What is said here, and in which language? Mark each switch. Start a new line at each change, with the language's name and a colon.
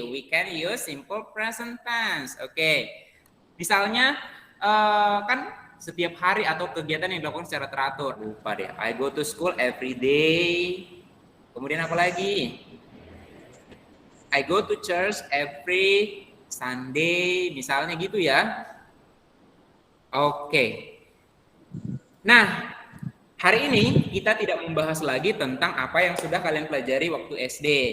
English: We can use simple present tense.
Indonesian: Oke. Misalnya kan setiap hari atau kegiatan yang dilakukan secara teratur. Lupa deh.
English: I go to school every day.
Indonesian: Kemudian apa lagi?
English: I go to church every Sunday.
Indonesian: Misalnya gitu ya. Oke. Nah, hari ini kita tidak membahas lagi tentang apa yang sudah kalian pelajari waktu SD.